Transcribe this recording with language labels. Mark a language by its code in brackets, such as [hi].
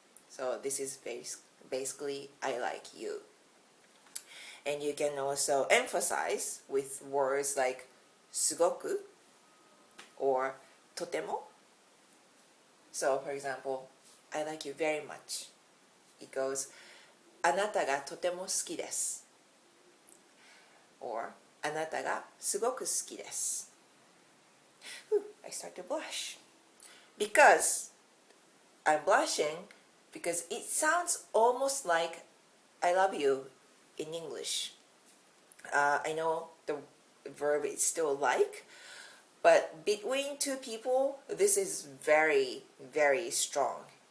[en] So, this is basically, I like you. And you can also emphasize with words like すごく or とても. So, for example, I like you very much. It goes [ja] あなたがとても好きです or あなたがすごく好きです. [en] I start to blush because I'm blushing because it sounds almost like I love you in English. I know the verb is still like, but between two people, this is very, very strong.